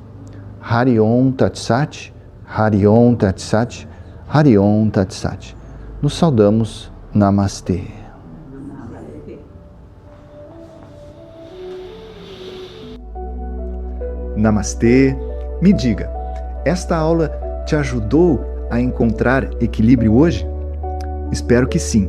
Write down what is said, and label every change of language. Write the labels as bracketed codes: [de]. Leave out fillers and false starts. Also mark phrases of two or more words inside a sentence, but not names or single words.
[sa] हरि ॐ तत् सत्, हरि ॐ तत् सत्, हरि ॐ तत् सत्. [pt] Nos saudamos. Namastê. Namastê. Me diga, esta aula te ajudou a encontrar equilíbrio hoje? Espero que sim.